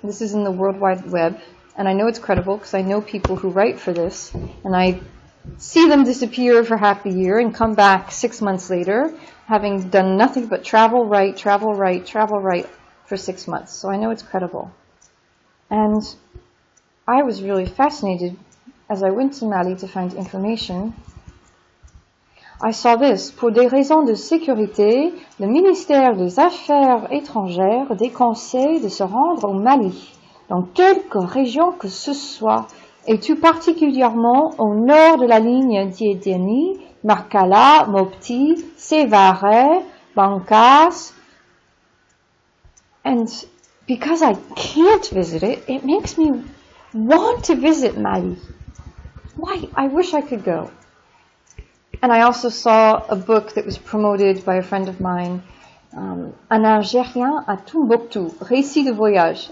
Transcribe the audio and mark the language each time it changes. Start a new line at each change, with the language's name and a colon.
English: This is in the World Wide Web, and I know it's credible because I know people who write for this, and I see them disappear for half a year and come back 6 months later, having done nothing but travel, write for 6 months. So I know it's credible. And I was really fascinated as I went to Mali to find information. I saw this.
French: Pour des raisons de sécurité, le ministère des Affaires étrangères déconseille de se rendre au Mali, dans quelque région que ce soit, et tout particulièrement au nord de la ligne Diédéni, Marcala, Mopti, Sévaré, Bankas.
English: And because I can't visit it, it makes me want to visit Mali. Why? I wish I could go. And I also saw a book that was promoted by a friend of mine, Un Algérien à Tombouctou, Récit de voyage.